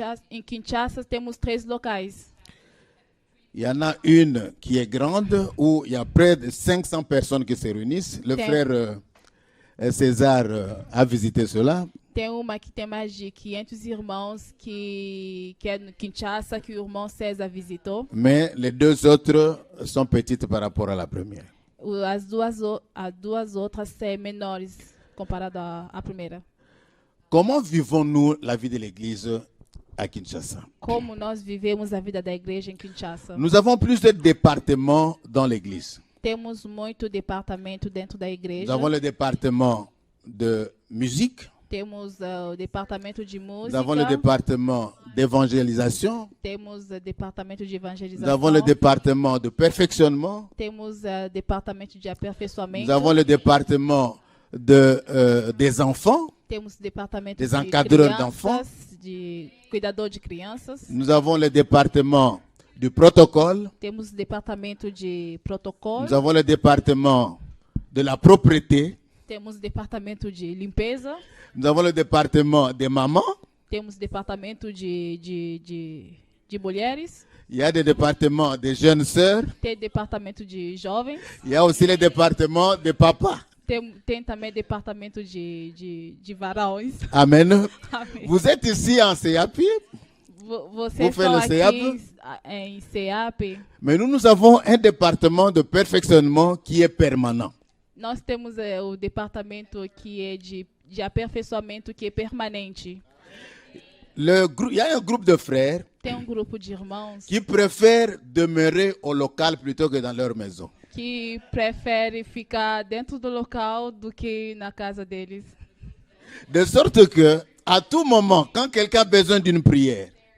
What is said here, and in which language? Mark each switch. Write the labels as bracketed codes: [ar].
[pt] Em Kinshasa temos 3 locais. [fr] Il y en a une qui est grande où il y a près de 500 personnes qui se réunissent. Le frère César a visité cela. [pt] Tem uma que tem mais de 500 irmãos que é no Kinshasa, que o irmão César visitou. [fr] Mais les 2 autres sont petites par rapport à la première. [pt] As duas outras são menores comparado à primeira. [fr] Comment vivons-nous la vie de l'Église à Kinshasa? [pt] Como nós vivemos a vida da igreja em Kinshasa? [fr] Nous avons plusieurs départements dans l'Église. [pt] Temos muito departamento dentro da igreja. [fr] Nous avons le département de musique. [pt] Temos o departamento de música. [fr] Nous avons le département d'évangélisation. [pt] Temos o departamento de evangelização. [fr] Nous avons le département de perfectionnement. [pt] Temos o departamento de aperfeiçoamento. [fr] Nous avons le département des enfants. [pt] Temos o departamento [fr] des [pt] de [fr] encadreurs d'enfants. [pt] de cuidador de crianças. [fr] Nous avons le département du protocole. [pt] Temos o departamento de protocolo. [fr] Nous avons le département de la propreté. [pt] Temos o departamento de limpeza. [fr] Nous avons le département des mamans. [pt] Temos o departamento de mulheres. [fr] Il y a des départements des jeunes sœurs. [pt] Tem departamento de jovens. [fr] Il y a aussi le département des papas. [pt] Tem também departamento de varões. [fr] Amen. [pt] Amém. [fr] Vous êtes ici en CAP, [pt] Vocês [fr] Vous faites [pt] estão [fr] le [pt] aqui em CEAP. [fr] mais nous avons un département de perfectionnement qui est permanent. [pt] Nós temos o departamento que é de aperfeiçoamento que é permanente. [fr] Il y a un groupe de frères [pt] Tem grupo de irmãos [fr] qui préfèrent demeurer au local plutôt que dans leur maison. [pt] que prefere ficar dentro do local do que na casa deles. [fr] De sorte que, à tout moment, quand quelqu'un a besoin d'une prière,